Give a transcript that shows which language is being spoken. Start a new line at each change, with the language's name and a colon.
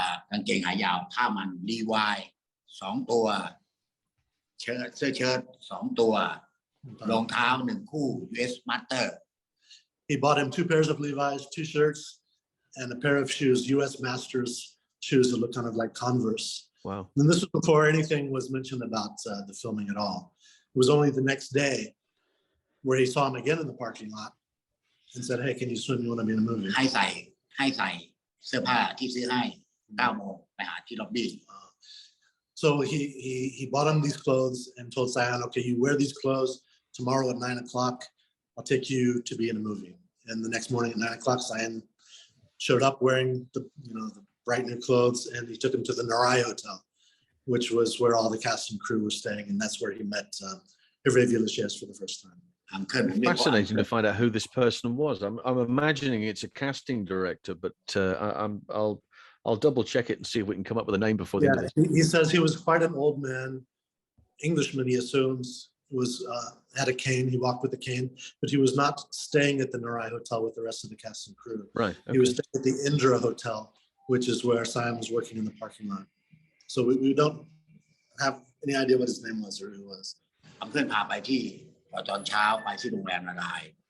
Thai: กางเกงขายาวผ้ามันรีวาย2 ตัวเสื้อเชิ้ต2 ตัวรองเท้า1 คู่ US Master
English: He bought him 2 pairs of Levi's, 2 shirts, and a pair of shoes, US Masters shoes that look kind of like Converse. Wow. And this was before anything was mentioned about the filming at all. It was only the next day where he saw him again in the parking lot and said, hey, can you swim? You want to be in a movie?
Thai: ให้ใส่เสื้อผ้าที่ซื้อให้ 9 โมงไปหาที่ล็อบบี้
English: So he bought him these clothes and told Sayun, okay, you wear these clothes tomorrow at 9 o'clock. I'll take you to be in a movie. And the next morning at 9 o'clock, Sayun showed up wearing the bright new clothes, and he took him to the Narai Hotel, which was where all the cast and crew were staying, and that's where he met Hervé Villechaize for the first time. Fascinating to find out who this person was. I'm imagining it's a casting director, but I'll double check it and see if we can come up with a name before the end of this. He says he was quite an old man, Englishman, he assumes, had a cane. He walked with a cane, but he was not staying at the Narai Hotel with the rest of the cast and crew. Right. Okay. He was staying at the Indra Hotel, which is where Sayun was working in the parking lot. So we don't have any idea what his name was or who he was.
Thai: เพื่อนพาไปที่ตอนเช้าไปที่โรงแรมนาราย